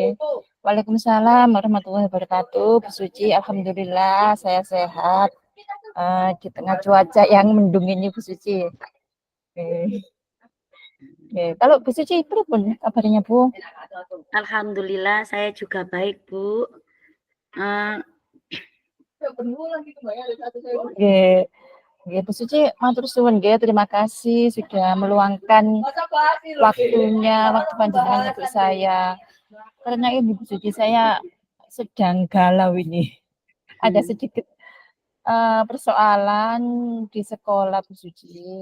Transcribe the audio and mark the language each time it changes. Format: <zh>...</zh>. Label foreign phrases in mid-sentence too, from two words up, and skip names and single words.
<ar>وعليكم السلام ورحمة الله وبركاته.</ar> <id>Bu Suci, alhamdulillah saya sehat. Di tengah cuaca yang mendung ini, Bu Suci. Oke. Kalau Bu Suci pripun kabarnya, Bu? Alhamdulillah saya juga baik Bu. Nggih.</id> <jv>Nggih, Bu Suci, matur suwun nggih,</jv> <id>terima kasih sudah meluangkan waktu panjenengan untuk saya. Karena ini Bu Suci, saya sedang galau ini. Ada sedikit persoalan di sekolah, Bu Suci.</id>